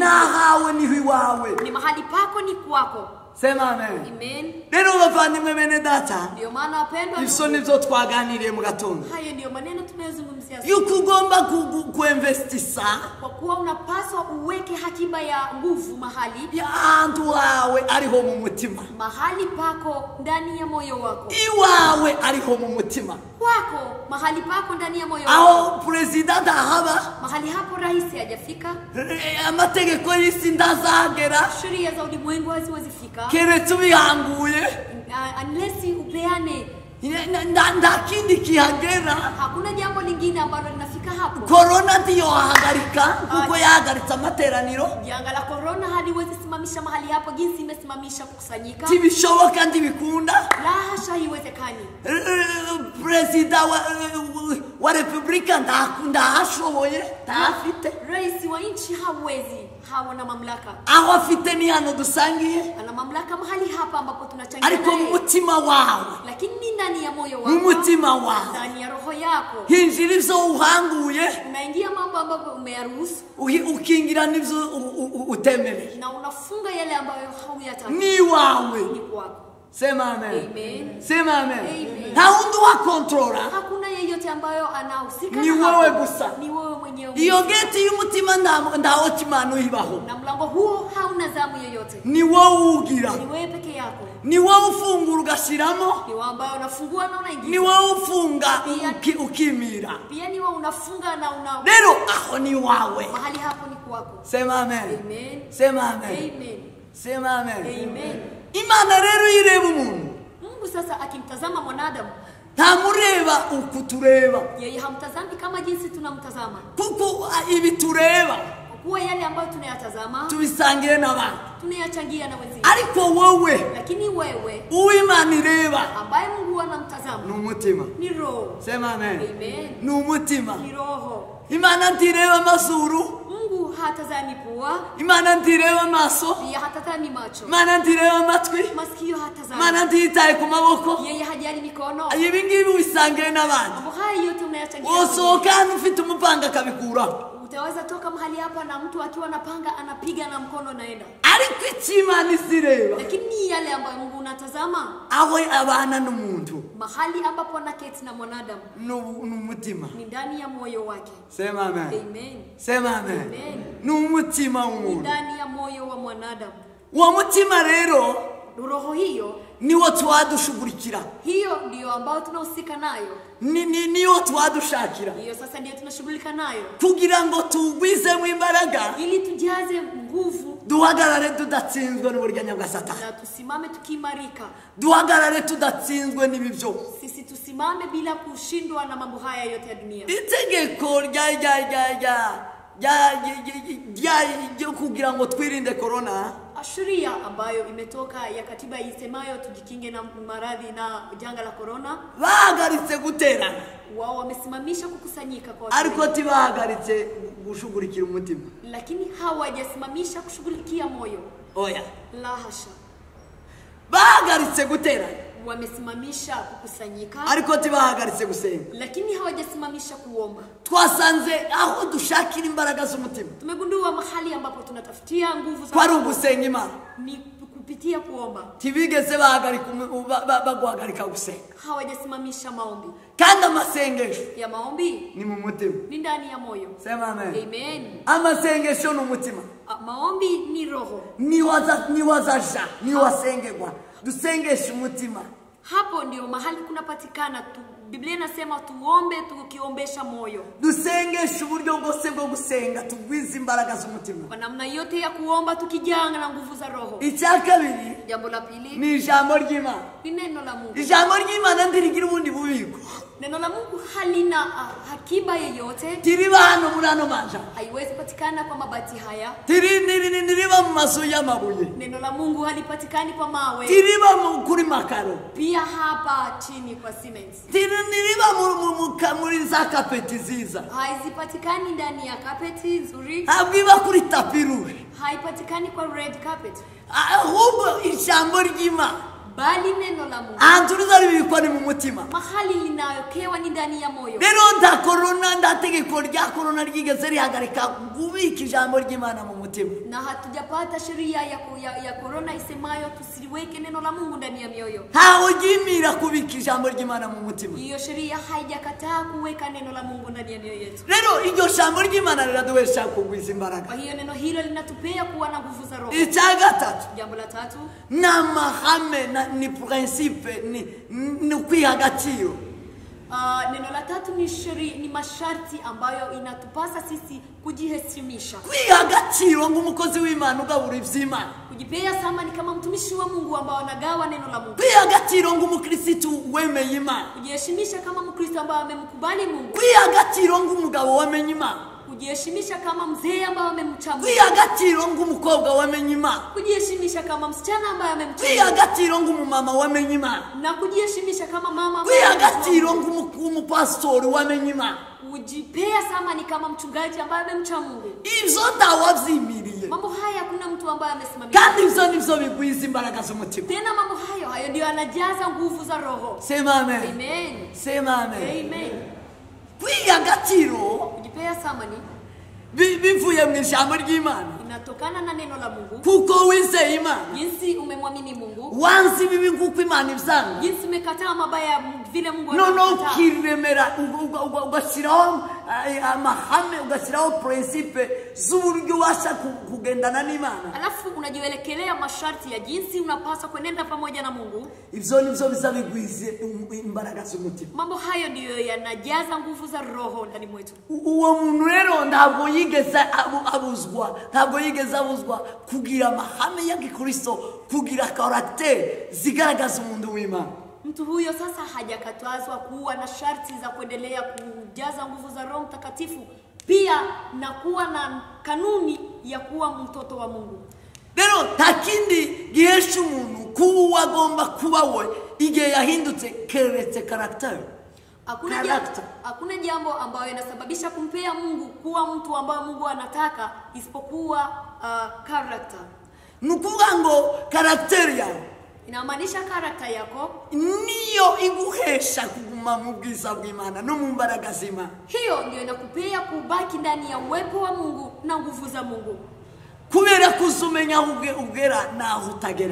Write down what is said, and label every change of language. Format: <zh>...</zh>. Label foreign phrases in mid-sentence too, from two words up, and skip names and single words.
<rn>Na hawe ni wawe.</rn> <sw>Ni mahali pako ni kwako. Sema amen. Amen.</sw> <rn>Rero bavandimwe bene data.</rn> <sw>Ndio maana wapendwa.</sw> <rn>Iso nivyo twaganiriye mu gatondo.</rn> <sw>Hayo ndio maneno tunayozungumzia.</sw> <rn>Yukugomba kuinvestisa.</rn> <sw>Kwa kuwa unapaswa uweke hakiba ya nguvu mahali.</sw> <rn>Ya andu wawe ariho mu mutima.</rn> <sw>Mahali pako ndani ya moyo wako.</sw> <rn>Iwawe ariho mu mutima.</rn> <sw>Kwako mahali pako ndani ya moyo wako.</sw> <rn>Aho president ahaba.</rn> <sw>Mahali hapo rais hajafika.</sw> <rn>Amategeko y'isi ndazagera.</rn> <sw>Sheria za ulimwengu haziwezi fika.</sw> <rn>Keretse bihanguye.</rn> <sw>Unless upeane.</sw> <rn>Nda kindi kihagera.</rn> <sw>Hakuna jambo lingine ambalo linafika hapo.</sw> <rn>Corona ndiyo hagarika kuko yahagaritse amateraniro.</rn> <sw>Janga la corona haliwezi simamisha mahali hapo jinsi imesimamisha kukusanyika.</sw> <rn>Tibishoboka ndibikunda.</rn> <sw>La hasha haiwezekani.</sw> <rn>President wa republika ndahashoboye tafite.</rn> <sw>Rais wa nchi hawezi. Hawana mamlaka.</sw> <rn>Aho afite ni hano dusangiye.</rn> <sw>Ana mamlaka mahali hapa ambapo tunachangia.</sw> <rn>Ariko mutima wawe.</rn> <sw>Lakini ndani ya moyo wako.</sw> <rn>Mutima wawe.</rn> <sw>Ndani ya roho yako.</sw> <rn>Hinjira ivyo uhanguye.</rn> <sw>Unaingia mambo ambayo umeyaruhusu.</sw> <rn>Ukingira nivyo utemere.</rn> <sw>Na unafunga yale ambayo hauyataka.</sw> <rn>Ni wawe.</rn> <sw>Ni kwako. Sema amen. Amen. Sema amen. Amen.</sw> <rn>Haundu wa controller.</rn> <sw>Hakuna yeyote ambayo anahusika.</sw> <rn>Ni wewe gusa.</rn> <sw>Ni wewe mwenyewe.</sw> <rn>Iyo geti y'umutima ndaho kimano ibaho.</rn> <sw>Na mlango huo hauna zamu yoyote.</sw> <rn>Ni wewe ugira.</rn> <sw>Ni wewe peke yako.</sw> <rn>Ni wewe ufungura ugashiramo.</rn> <sw>Ni wewe ambaye unafungua na unaingia.</sw> <rn>Ni wewe ufunga ukimira.</rn> <sw>Pia ni wewe unafunga na una.</sw> <rn>Rero aho ni wawe.</rn> <sw>Mahali hapo ni kwako. Sema amen. Amen. Sema amen. Amen. Sema amen. Amen.</sw> <rn>Imana rero ireba umuntu.</rn> <sw>Mungu sasa akimtazama mwanadamu</sw> <rn>ntamureba ukutureba.</rn> <sw>Yeye hamtazami kama jinsi tunamtazama.</sw> <rn>Kuko ibi tureba.</rn> <sw>Kwa yale ambayo tunayatazama</sw> <rn>tubisangiye n'abantu.</rn> <sw>Tunayachangia na wenzake.</sw> <rn>Ariko wowe.</rn> <sw>Lakini wewe.</sw> <rn>Uwimana ireba.</rn> <sw>Ambaye Mungu anamtazama.</sw> <rn>Ni umutima.</rn> <sw>Ni roho. Sema amen. Amen.</sw> <rn>Ni umutima.</rn> <sw>Ni roho.</sw> <rn>Imana ntireba amazuru.</rn> <sw>Mungu hatazami pua,</sw> <rn>Imana ntireba amaso,</rn> <sw>pia hatazami macho,</sw> <rn>Imana ntireba amatwi,</rn> <sw>masikio hatazami,</sw> <rn>Imana ntitaye ku maboko.</rn> <sw>yeye hajali mikono.</sw> <rn>Ibi ngibi wisangiye n'abandi.</rn> <sw>Mambo haya yote mnayachangia.</sw> <rn>Usohoka hano ufite umupanga akabikuraho.</rn> <sw>Utaweza toka mahali hapa na mtu akiwa na panga anapiga na mkono naenda.</sw> <rn>Ariko Imana isireba,</rn> <sw>Lakini yale ambayo Mungu unatazama,</sw> <rn>aho abana n'umuntu</rn> <sw>mahali ambapo anaketi na mwanadamu</sw> <rn>n'umutima.</rn> <sw>ni ndani ya moyo wake. Sema amen. Amen. Sema amen. Amen.</sw> <rn>N'umutima Ni w'umuntu.</rn> <sw>ndani ya moyo wa mwanadamu.</sw> <rn>Uwo mutima rero</rn> <sw>Roho hiyo,</sw> <rn>niwo twadushugurikira,</rn> <sw>hiyo ndio ambayo tunahusika nayo.</sw> <rn>niwo twadushakira</rn> <sw>Hiyo sasa ndio tunashughulika nayo.</sw> <rn>kugira ngo tugwizemo imbaraga,</rn> <sw>Ili tujaze nguvu</sw> <rn>duhagarare tudatsinzwe n'uburiganya bwa Satani,</rn> <sw>na tusimame tukiimarika.</sw> <rn>duhagarare tudatsinzwe n'ibi byose.</rn> <sw>Sisi tusimame bila kushindwa na mambo haya yote ya dunia.</sw> <rn>Itegeko ryo kugira ngo twirinde corona,</rn> <sw>Sheria ambayo imetoka ya katiba isemayo tujikinge na maradhi na janga la corona,</sw> <rn>bahagaritse guterana</rn> <sw>wao wamesimamisha kukusanyika kwa</sw> <rn>ariko tibahagaritse gushugurikira umutima.</rn> <sw>lakini hawajasimamisha kushughulikia moyo.</sw> <rn>Oya,</rn> <sw>La hasha.</sw> <rn>bahagaritse guterana</rn> <sw>Wamesimamisha kukusanyika</sw> <rn>ariko tibahagaritse gusenga.</rn> <sw>lakini hawajasimamisha kuomba.</sw> <rn>Twasanze aho dushakira imbaraga z'umutima</rn> <sw>Tumegundua mahali ambapo tunatafutia nguvu za</sw> <rn>kwari ugusenga Imana,</rn> <sw>ni kupitia kuomba.</sw> <rn>tibigeze baguhagarika gusenga.</rn> <sw>Hawajasimamisha maombi.</sw> <rn>Kandi amasengesho</rn> <sw>Ya maombi</sw> <rn>ni mu mutima.</rn> <sw>ni ndani ya moyo. Sema amen. Amen.</sw> <rn>Amasengesho ni umutima,</rn> <sw>Maombi ni roho.</sw> <rn>niwazaja niwasengerwa, dusengeshe umutima.</rn> <sw>Hapo ndio mahali kunapatikana tu. Biblia inasema tuombe tukiombesha moyo.</sw> <rn>Dusengeshe uburyo bwose bwo gusenga, tugwize imbaraga z'umutima.</rn> <sw>Kwa namna yote ya kuomba tukijanga na nguvu za roho.</sw> <rn>Icya kabiri</rn> <sw>Jambo la pili</sw> <rn>ni ijambo ry'Imana.</rn> <sw>ni neno la Mungu.</sw> <rn>Ijambo ry'Imana ndirigira ubundi bubiko,</rn> <sw>Neno la Mungu halina hakiba yeyote.</sw> <rn>tiriba hano muri ano manja,</rn> <sw>Haiwezi patikana kwa mabati haya.</sw> <rn>tiriba mu mazu y'amabuye,</rn> <sw>Neno la Mungu halipatikani kwa mawe.</sw> <rn>tiriba kuri makaro,</rn> <sw>Pia hapa chini kwa cement.</sw> <rn>tiriba muri za kapeti ziza,</rn> <sw>Haizipatikani ndani ya kapeti nzuri.</sw> <rn>ntabwo iba kuri</rn> <fr>tapi rouge.</fr> <sw>Haipatikani kwa</sw> <en>red carpet.</en> <rn>Ahubwo ijambo ry'Imana</rn> <sw>Bali neno la Mungu</sw> <rn>ahantu rizaribikwa ni mu mutima.</rn> <sw>mahali linayokewa ni ndani ya moyo.</sw> <rn>Rero nda tegeko rya corona ryigeze rihagarika gubika ijambo ry'Imana mu mutima.</rn> <sw>Na hatujapata sheria ya corona isemayo tusiliweke neno la Mungu ndani ya mioyo.</sw> <rn>Ntaho ugimira kubika ijambo ry'Imana mu mutima.</rn> <sw>Hiyo sheria haijakataa kuweka neno la Mungu ndani ya mioyo yetu.</sw> <rn>Rero iryo jambo ry'Imana riraduhesha kugwiza imbaraga.</rn> <sw>Kwa hiyo neno hilo linatupea kuwa na nguvu za roho.</sw> <rn>Icya gatatu</rn> <sw>Jambo la tatu</sw> <rn>ni amahame ni principe ni kwiha agaciro.</rn> <sw>neno la tatu ni masharti ambayo inatupasa sisi kujiheshimisha.</sw> <rn>Kwiha agaciro ng'umukozi w'Imana ugabura ivy'Imana.</rn> <sw>Kujipea thamani kama mtumishi wa Mungu ambao anagawa neno la Mungu.</sw> <rn>Kwiha agaciro ng'umukristo wemeye Imana.</rn> <sw>Kujiheshimisha kama Mkristo ambaye amemkubali Mungu.</sw> <rn>Kwiha agaciro ng'umugabo wamenye Imana.</rn> <sw>Kujiheshimisha kama mzee ambaye amemcha Mungu.</sw> <rn>Kwiha agaciro ng'umukobwa wamenye Imana.</rn> <sw>Kujiheshimisha kama msichana ambaye amemcha</sw> <rn>Kwiha</rn> <sw>Mungu.</sw> <rn>agaciro ng'umumama wamenye Imana.</rn> <sw>Na kujiheshimisha kama mama ambaye</sw> <rn>Kwiha agaciro ng'umupastori wamenye Imana.</rn> <sw>kujipea thamani kama mchungaji ambaye amemcha Mungu.</sw> <rn>Ivyo ntawavyimiriye.</rn> <sw>Mambo haya hakuna mtu ambaye amesimamia.</sw> <rn>Kandi ivyo nivyo bigwiza imbaraga z'umutima.</rn> <sw>Tena mambo hayo ndio yanajaza nguvu za roho. Sema amen. Amen. Sema amen. Amen.</sw> <rn>Kwiha agaciro</rn> <sw>Kujipea thamani</sw> <rn>bivuye mu ijambo ry'Imana.</rn> <sw>inatokana na neno la Mungu.</sw> <rn>Kuko wizeye Imana.</rn> <sw>Jinsi umemwamini Mungu.</sw> <rn>Wanzi bibi nguko Imana ivyanga.</rn> <sw>Jinsi umekataa mabaya vile Mungu</sw> <rn>No</rn> <sw>anakataa.</sw> <rn>kiremera ugashiraho amahame, ugashiraho principe z'uburyo washa kugendana n'Imana.</rn> <sw>Alafu unajiwelekelea masharti ya jinsi unapaswa kuenenda pamoja na Mungu.</sw> <rn>Ivyo nivyo bizabigwize imbaraga z'umutima.</rn> <sw>Mambo hayo ndiyo yanajaza nguvu za roho ndani mwetu.</sw> <rn>Uwo muntu rero ntabwo yigeze abuzwa kugira amahame ya Gikristo, kugira karakter zigaragaza umuntu w'Imana.</rn> <sw>Mtu huyo sasa hajakatazwa kuwa na sharti za kuendelea kujaza nguvu za Roho Mtakatifu, pia na kuwa na kanuni ya kuwa mtoto wa Mungu.</sw> <rn>Rero takindi gihesha umuntu kuba agomba kuba we igihe yahindutse keretse karakter.</rn> <sw>Hakuna jambo ambayo inasababisha kumpea Mungu kuwa mtu ambaye Mungu anataka isipokuwa character.</sw> <rn>Nukuvuga ngo character yawe</rn> <sw>inamaanisha character yako</sw> <rn>niyo iguhesha kuguma mu bwiza bw'Imana no mu mbaraga z'Imana.</rn> <sw>Hiyo ndio inakupea kubaki ndani ya uwepo wa Mungu na nguvu za Mungu.</sw> <rn>Kubera kuzumenya ugera na utagera.</rn>